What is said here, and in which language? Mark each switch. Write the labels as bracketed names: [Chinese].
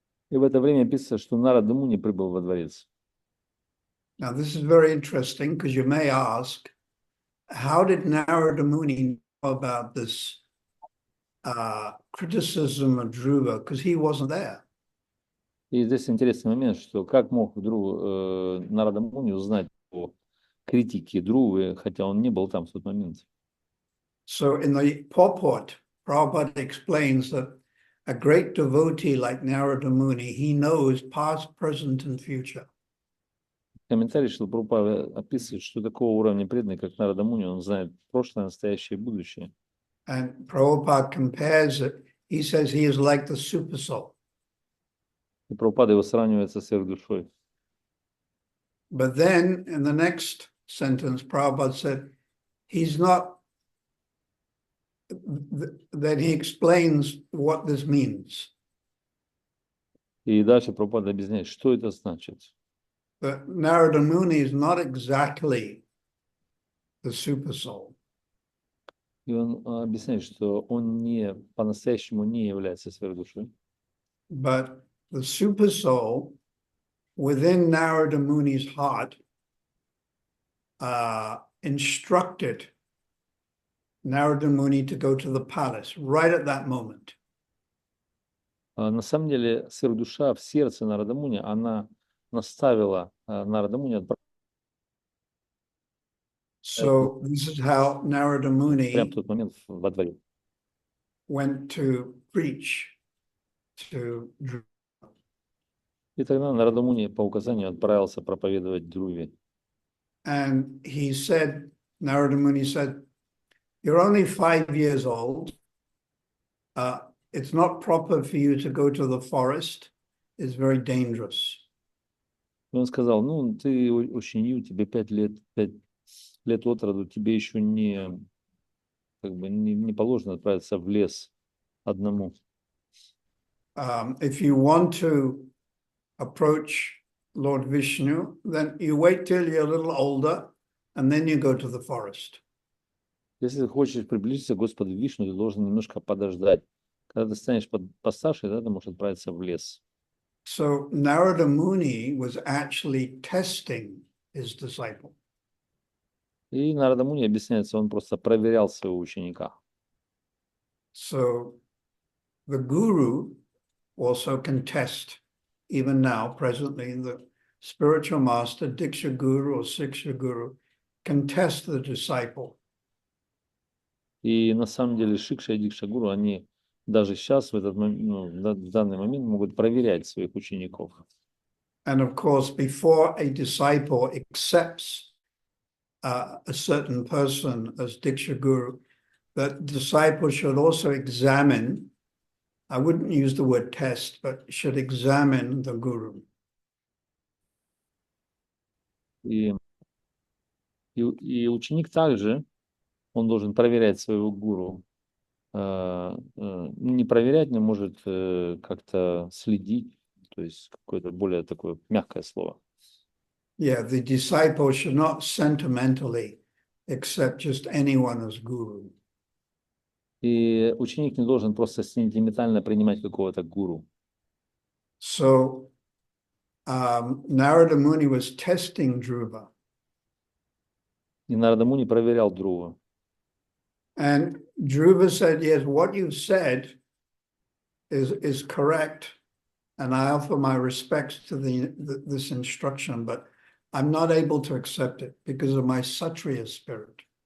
[Russian] И в это время пишется, что Нарада Муни прибыл во дворец. [English] Now this is very interesting because you may ask, how did Narada Muni know about this criticism of Dhruva? Because he wasn't there. [Russian] И здесь интересный момент, что как мог Нарада Муни узнать о критике Dhruva, хотя он не был там в тот момент. [English] So in the purport, Prabhupada explains that a great devotee like Narada Muni, he knows past, present, and future. [Russian] Комментарий, что Прабхупада описывает, что такого уровня преданный, как Нарада Муни, он знает прошлое, настоящее и будущее. [English] And Prabhupada compares it, he says he is like the super soul. [Russian] И Прабхупада его сравнивает со сверхдушой. [English] But then in the next sentence, Prabhupada said, he's not, then he explains what this means. [Russian] И дальше Прабхупада объясняет, что это значит. [English] That Narada Muni is not exactly the super soul. [Russian] И он объясняет, что он не по-настоящему не является сверхдушой. [English] But the super soul within Narada Muni's heart instructed Narada Muni to go to the palace right at that moment. [Russian] На самом деле, сверхдуша в сердце Нарада Муни, она наставила Нарада Муни [English] So this is how Narada Muni [Russian] прямо в тот момент во дворе. [English] went to preach to [Russian] И тогда Нарада Муни по указанию отправился проповедовать Dhruve. [English] And he said, Narada Muni said, you're only 5 years old. It's not proper for you to go to the forest. It's very dangerous. [Russian] И он сказал, ну, ты очень юн, тебе 5 лет от роду, тебе еще не положено отправиться в лес одному. [English] If you want to approach Lord Vishnu, then you wait till you're a little older, and then you go to the forest. [Russian] Если ты хочешь приблизиться к Господу Вишну, ты должен немножко подождать. Когда ты станешь постарше, тогда ты можешь отправиться в лес. [English] So Narada Muni was actually testing his disciple. [Russian] И Нарада Муни объясняется, он просто проверял своего ученика. [English] So the guru also can test, even now, presently, the spiritual master, Diksha Guru or Siksha Guru, can test the disciple. [Russian] И на самом деле Шикша и Дикша Гуру, они даже сейчас, в данный момент, могут проверять своих учеников. [English] And of course, before a disciple accepts a certain person as Diksha Guru, that disciple should also examine, I wouldn't use the word test, but should examine the Guru. [Russian] И ученик также, он должен проверять своего гуру. Не проверять, но может как-то следить, то есть какое-то более такое мягкое слово. [English] Yeah, the disciple should not sentimentally accept just anyone as guru. [Russian] И ученик не должен просто сентиментально принимать какого-то гуру. [English] So Narada Muni was testing Dhruva. [Russian] И Нарада Муни проверял Dhruva. [English] And Dhruva said, yes, what you've said is correct. And I offer my respects to this instruction, but I'm not able to accept it because of my Satriya spirit.